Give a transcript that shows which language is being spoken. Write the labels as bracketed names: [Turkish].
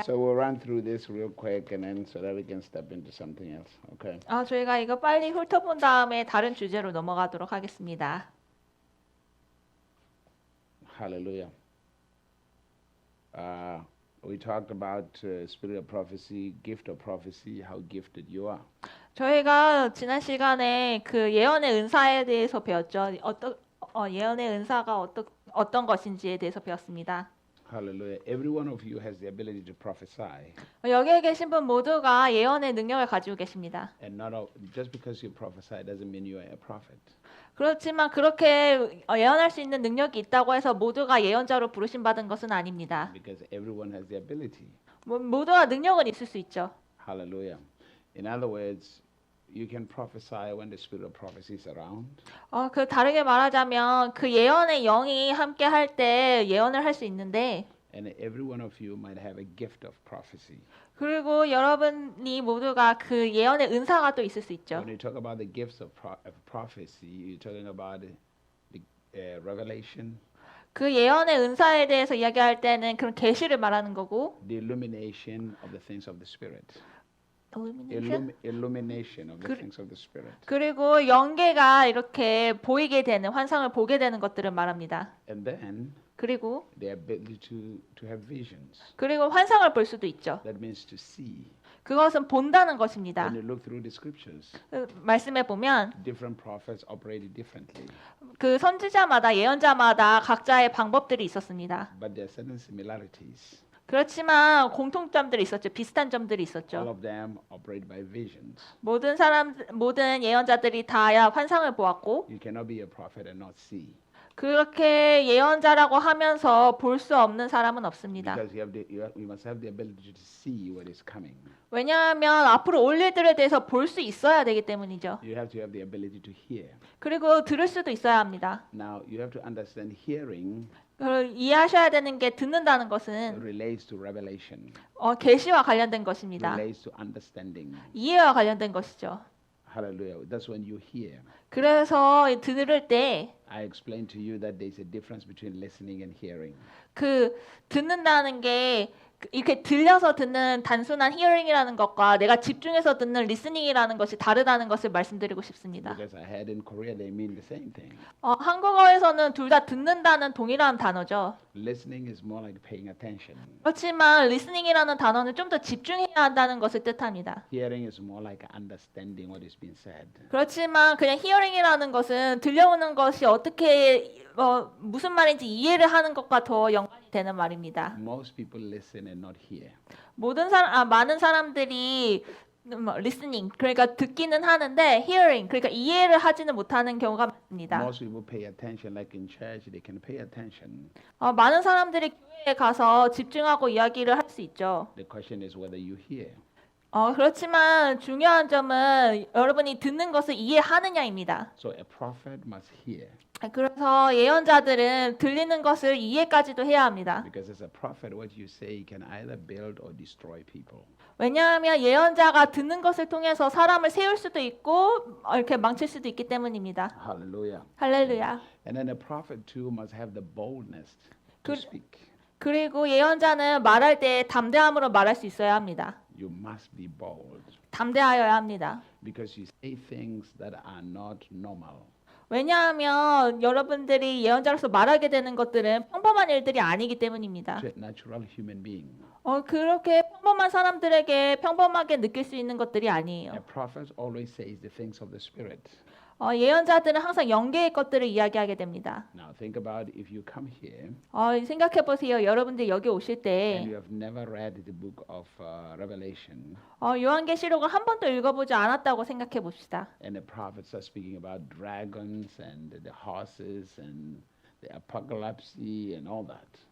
[English] So we'll run through this real quick and then so that we can step into something else. Okay. [Korean] 저희가 이거 빨리 훑어본 다음에 다른 주제로 넘어가도록 하겠습니다. [English] Hallelujah. We talked about spirit of prophecy, gift of prophecy, how gifted you are. [Korean] 저희가 지난 시간에 그 예언의 은사에 대해서 배웠죠. 예언의 은사가 어떤 것인지에 대해서 배웠습니다. [English] Hallelujah. Every one of you has the ability to prophesy. [Korean] 여기에 계신 분 모두가 예언의 능력을 가지고 계십니다. [English] And not all, just because you prophesy doesn't mean you are a prophet. [Korean] 그렇지만 그렇게 예언할 수 있는 능력이 있다고 해서 모두가 예언자로 부르심 받은 것은 아닙니다. [English] Because everyone has the ability. [Korean] 모두가 능력은 있을 수 있죠. [English] Hallelujah. In other words, you can prophesy when the spirit of prophecy is around. [Korean] 그 다르게 말하자면 그 예언의 영이 함께 할 때 예언을 할 수 있는데 [English] And every one of you might have a gift of prophecy. [Korean] 그리고 여러분이 모두가 그 예언의 은사가 또 있을 수 있죠. [English] When you talk about the gifts of prophecy, you're talking about the revelation, [Korean] 그 예언의 은사에 대해서 이야기할 때는 그런 계시를 말하는 거고 [English] the illumination of the things of the spirit. illumination? Illumination of the things of the spirit. [Korean] 그리고 영계가 이렇게 보이게 되는 환상을 보게 되는 것들을 말합니다. [English] And then [Korean] 그리고 [English] the ability to have visions. [Korean] 그리고 환상을 볼 수도 있죠. [English] That means to see. [Korean] 그것은 본다는 것입니다. [English] When you look through the scriptures, [Korean] 말씀해 보면 [English] different prophets operated differently. [Korean] 그 선지자마다 예언자마다 각자의 방법들이 있었습니다. [English] But there are certain similarities. [Korean] 그렇지만 공통점들이 있었죠. 비슷한 점들이 [English] All [Korean] 있었죠. [English] of them operate by visions. [Korean] 모든 예언자들이 다야 환상을 보았고 [English] You cannot be a prophet and not see. [Korean] 그렇게 예언자라고 하면서 볼 수 없는 사람은 없습니다. [English] Because you must have the ability to see what is coming. [Korean] 왜냐하면 앞으로 올 일들에 대해서 볼 수 있어야 되기 때문이죠. [English] You have to have the ability to hear. [Korean] 그리고 들을 수도 있어야 합니다. [English] Now you have to understand hearing [Korean] 이해하셔야 되는 게 듣는다는 것은 [English] relates to revelation. [Korean] 계시와 관련된 것입니다. [English] Relates to understanding. [Korean] 이해와 관련된 것이죠. [English] Hallelujah. That's when you hear. [Korean] 그래서 들을 때 [English] I explained to you that there's a difference between listening and hearing. [Korean] 그 듣는다는 게 이렇게 들려서 듣는 단순한 hearing이라는 것과 내가 집중해서 듣는 listening이라는 것이 다르다는 것을 말씀드리고 싶습니다. [English] Because I heard in Korea they mean the same thing. [Korean] 한국어에서는 둘 다 듣는다는 동일한 단어죠. [English] Listening is more like paying attention. [Korean] 그렇지만 listening이라는 단어는 좀 더 집중해야 한다는 것을 뜻합니다. [English] Hearing is more like understanding what is being said. [Korean] 그렇지만 그냥 hearing이라는 것은 들려오는 것이 어떻게 무슨 말인지 이해를 하는 것과 더 연관이 되는 말입니다. [English] Most people listen and not hear. [Korean] 많은 사람들이 listening 그러니까 듣기는 하는데 hearing 그러니까 이해를 하지는 못하는 경우가 많습니다. [English] Most people pay attention, like in church, they can pay attention. [Korean] 많은 사람들이 교회에 가서 집중하고 이야기를 할 수 있죠. [English] The question is whether you hear. [Korean] 그렇지만 중요한 점은 여러분이 듣는 것을 이해하느냐입니다. [English] So a prophet must hear. [Korean] 그래서 예언자들은 들리는 것을 이해까지도 해야 합니다. [English] Because as a prophet, what you say can either build or destroy people. [Korean] 왜냐하면 예언자가 듣는 것을 통해서 사람을 세울 수도 있고 이렇게 망칠 수도 있기 때문입니다. [English] Hallelujah. [Korean] 할렐루야. [English] And then a prophet too must have the boldness to speak. [Korean] 그리고 예언자는 말할 때 담대함으로 말할 수 있어야 합니다. [English] You must be bold. [Korean] 담대하여야 합니다. [English] Because you say things that are not normal. [Korean] 왜냐하면 여러분들이 예언자로서 말하게 되는 것들은 평범한 일들이 아니기 때문입니다. [English] To a natural human being. [Korean] 그렇게 평범한 사람들에게 평범하게 느낄 수 있는 것들이 아니에요. [English] A prophet always says the things of the spirit. [Korean] 예언자들은 항상 영계의 것들을 이야기하게 됩니다. [English] Now think about if you come here [Korean] 생각해 보세요. 여러분들 여기 오실 때 [English] and you have never read the book of Revelation [Korean] 요한계시록을 한 번도 읽어보지 않았다고 생각해 봅시다. [English] and the prophet starts speaking about dragons and the horses and the apocalypse and all that.